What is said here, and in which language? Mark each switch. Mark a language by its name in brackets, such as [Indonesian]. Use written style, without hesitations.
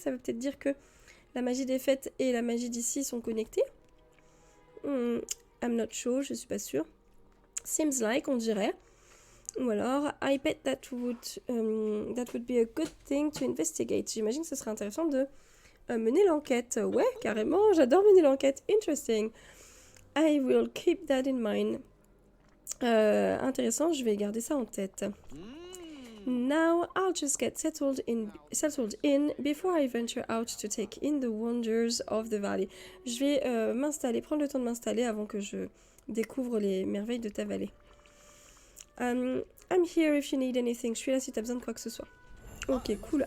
[French] Ça veut peut-être dire que la magie des fêtes et la magie d'ici sont connectées. [English] I'm not sure, [French] je suis pas sûre. [English] Seems like, [French] on dirait. Ou alors, [English] I bet that would be a good thing to investigate. [French] J'imagine que ce serait intéressant de mener l'enquête. Ouais, carrément, j'adore mener l'enquête. [English] Interesting. I will keep that in mind. [French] Intéressant, je vais garder ça en tête. [English] Now, I'll just get settled in before I venture out to take in the wonders of the valley. [French] Je vais prendre le temps de m'installer avant que je découvre les merveilles de ta vallée. [English] I'm here if you need anything. [French] Je suis là si tu as besoin de quoi que ce soit. [English] Ok, cool.